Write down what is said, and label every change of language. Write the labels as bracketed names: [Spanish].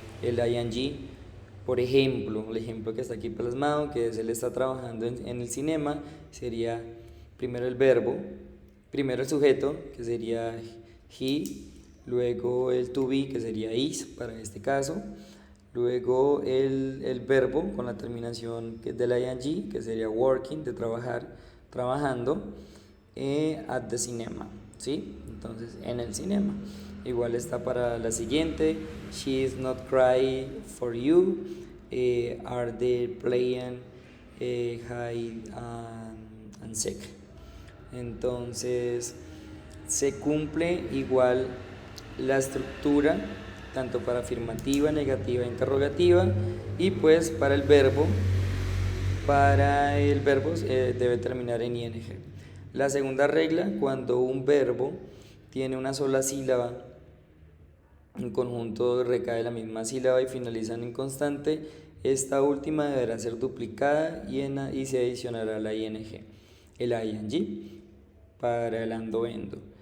[Spanish] El ing, por ejemplo, el ejemplo que está aquí plasmado, que es él está trabajando en el cinema, sería primero el verbo, primero el sujeto, que sería he, luego el to be, que sería is para este caso, luego el verbo con la terminación del ing, que sería working, de trabajar, trabajando, [English] at the cinema, [Spanish] ¿sí? Entonces, en el cinema. Igual está para la siguiente, [English] she is not crying for you, are they playing hide and seek. [Spanish] Entonces se cumple igual la estructura tanto para afirmativa, negativa e interrogativa, y pues para el verbo debe terminar en ing. La segunda regla, cuando un verbo tiene una sola sílaba, un conjunto recae la misma sílaba y finalizan en constante, esta última deberá ser duplicada y se adicionará la ing, el ing para el ando endo.